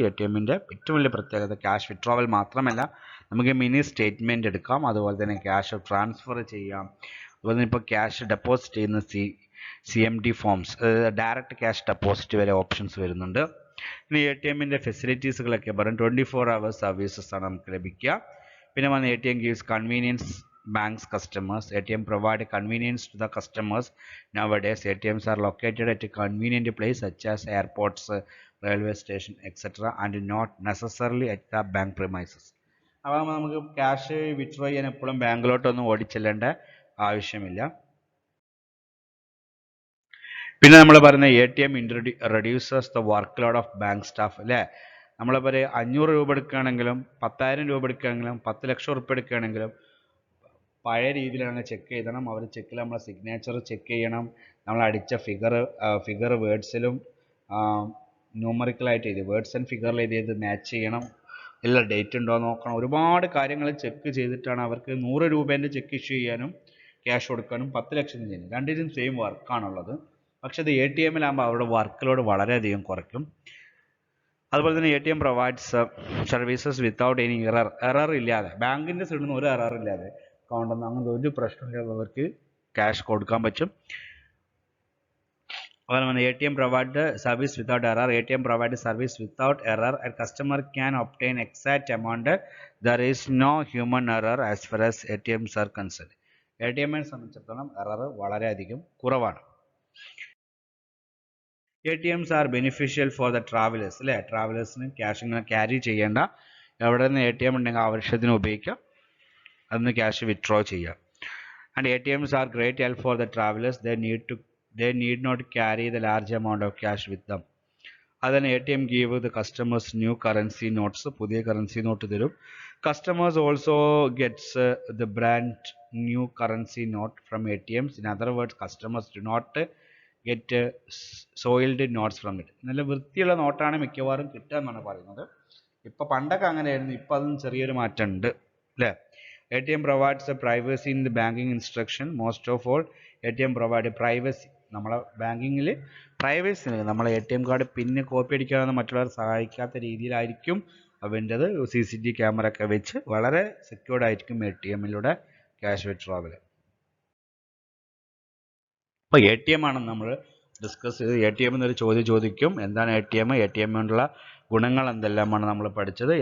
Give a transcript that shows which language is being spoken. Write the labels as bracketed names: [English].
[Malayalam] ATMന്റെ ഏറ്റവും വലിയ പ്രത്യേകത ക്യാഷ് വിഡ്രോവൽ മാത്രമല്ല, നമുക്ക് മിനി സ്റ്റേറ്റ്മെന്റ് എടുക്കാം, അതുപോലെ തന്നെ ക്യാഷ് ട്രാൻസ്ഫർ ചെയ്യാം, അതുപോലെ തന്നെ ഇപ്പോൾ ക്യാഷ് ഡെപ്പോസിറ്റ് ചെയ്യുന്ന CMD forms, direct cash deposit വരെ ഓപ്ഷൻസ് വരുന്നുണ്ട്. ഇനി ATMന്റെ ഫെസിലിറ്റീസുകളൊക്കെ പറയും 24 hours സർവീസസ് ആണ് നമുക്ക് ലഭിക്കുക. പിന്നെ വന്ന് [English] ATM gives convenience banks customers. ATM provide convenience to the customers. Nowadays ATMs are located at a convenient place such as airports, railway station, etc. and not necessarily at the bank premises. [Malayalam] അപ്പോൾ നമുക്ക് cash withdraw ചെയ്യാൻ എപ്പോഴും ബാങ്കിലോട്ടൊന്നും ഓടിച്ചെല്ലേണ്ട ആവശ്യമില്ല. പിന്നെ നമ്മൾ പറയുന്ന [English] ATM reduces the workload of bank staff [Malayalam] അല്ലേ. നമ്മളിപ്പോൾ 500 രൂപ എടുക്കുകയാണെങ്കിലും 10,000 രൂപ എടുക്കുകയാണെങ്കിലും 10 ലക്ഷം രൂപ എടുക്കുകയാണെങ്കിലും പഴയ രീതിയിലാണ് ചെക്ക് ചെയ്യണം. അവർ ചെക്കിൽ നമ്മളെ സിഗ്നേച്ചർ ചെക്ക് ചെയ്യണം, നമ്മൾ അടിച്ച ഫിഗർ വേർഡ്സിലും ന്യൂമറിക്കലായിട്ട് എഴുതി വേർഡ്സ് ആൻഡ് ഫിഗറിൽ എഴുതിയത് മാച്ച് ചെയ്യണം, ഇല്ല ഡേറ്റ് ഉണ്ടോ നോക്കണം. ഒരുപാട് കാര്യങ്ങൾ ചെക്ക് ചെയ്തിട്ടാണ് അവർക്ക് 100 രൂപേൻ്റെ ചെക്ക് ഇഷ്യൂ ചെയ്യാനും ക്യാഷ് കൊടുക്കാനും 10 ലക്ഷം ചെയ്യാനും. രണ്ടിനും സെയിം വർക്കാണുള്ളത്. പക്ഷേ ഇത് ATMലാകുമ്പോൾ അവരുടെ വർക്ക് ലോഡ് വളരെയധികം കുറയ്ക്കും. അതുപോലെ തന്നെ [English] ATM provides services without any error [Malayalam] ഇല്ലാതെ, ബാങ്കിൻ്റെ സൈഡിൽ നിന്ന് ഒരു എറർ ഇല്ലാതെ അക്കൗണ്ടെന്ന് അങ്ങനത്തെ ഒരു പ്രശ്നമില്ലാത്തവർക്ക് ക്യാഷ് കൊടുക്കാൻ പറ്റും. അതുപോലെ തന്നെ [English] ATM provide service without error. ATM provide service without error. A customer can obtain exact amount. There is no human error as far as ATMs are concerned. [Malayalam] ATMനെ സംബന്ധിച്ചിടത്തോളം എറർ വളരെയധികം കുറവാണ്. [English] ATMs are beneficial for the travelers [Malayalam] അല്ലേ. ട്രാവലേഴ്സിന് cash ഇങ്ങനെ carry ചെയ്യേണ്ട, എവിടെ നിന്ന് ATM ഉണ്ടെങ്കിൽ ആവശ്യത്തിന് ഉപയോഗിക്കാം, അതിന് ക്യാഷ് വിഡ്രോ ചെയ്യാം. [English] And ATMs are great help for the travelers. They need not carry the large amount of cash with them. Then ATM give the customers new currency notes. [Malayalam] പുതിയ currency note തരും. [English] Customers also gets the brand new currency note from ATMs. In other words, customers do not get soiled notes from it. [Malayalam] നല്ല വൃത്തിയുള്ള നോട്ടാണ് മിക്കവാറും കിട്ടുക എന്നാണ് പറയുന്നത്. ഇപ്പം പണ്ടൊക്കെ അങ്ങനെയായിരുന്നു, ഇപ്പം അതും ചെറിയൊരു മാറ്റം ഉണ്ട് അല്ലേ. [English] ATM provides a privacy in the banking instruction. Most of all, ATM provide privacy. [Malayalam] നമ്മളെ ബാങ്കിങ്ങിൽ പ്രൈവസി നൽകും. നമ്മളെ ATM കാർഡ് പിന്നെ കോപ്പി അടിക്കാനൊന്നും മറ്റുള്ളവർ സഹായിക്കാത്ത രീതിയിലായിരിക്കും അവൻ്റെത്. CCTV ക്യാമറ ഒക്കെ വെച്ച് വളരെ സെക്യൂർഡ് ആയിരിക്കും ATMലൂടെ ക്യാഷ് വിഡ്രോവൽ. അപ്പോൾ ATM ആണ് നമ്മൾ ഡിസ്കസ് ചെയ്ത്. ATM എന്നൊരു ചോദ്യം ചോദിക്കും, എന്താണ് ATM കൊണ്ടുള്ള ഗുണങ്ങൾ എന്തെല്ലാമാണ് നമ്മൾ പഠിച്ചത്.